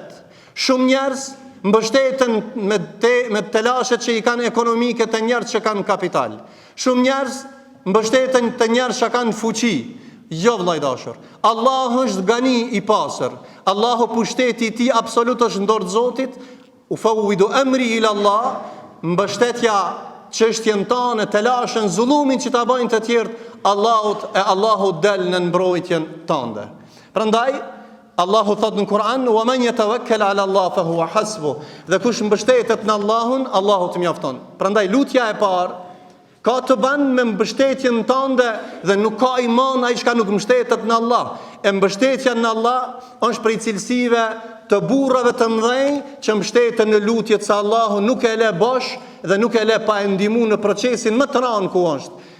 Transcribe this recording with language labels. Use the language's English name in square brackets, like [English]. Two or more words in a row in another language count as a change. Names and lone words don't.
[Albanian] Shumë njerëz mbështeten me telashet që i kanë ekonomike të njerëz që kanë kapital. Shumë njerëz mbështeten të njerëz që kanë fuqi. Jo vllai dashur, Allahu është gani i pastër. Allahu pushteti i tij absolut është në dorë të Zotit. [Arabic] Ufawwidu amri ila Allah, [Albanian] mbështetja çështjen tonë, telashën, zullumin që ta bëjnë të tjerë Allahu del në mbrojtjen tënde. Prandaj Allahu thot në Kur'an: [Arabic] "Wa man yatawakkal 'ala Allah fa huwa hasbuh." [Albanian] Dhe kush mbështetet në Allahun, Allahu të mjafton. Prandaj lutja e parë ka të bën me mbështetjen tënde dhe nuk ka iman ai që nuk mbështetet në Allah. E mbështetja në Allah është prej cilësive të burrave të mëdhenj që mbështeten në lutjet se Allahu nuk e le bosh dhe nuk e le pa e ndihmuar në procesin më të rënd ku është.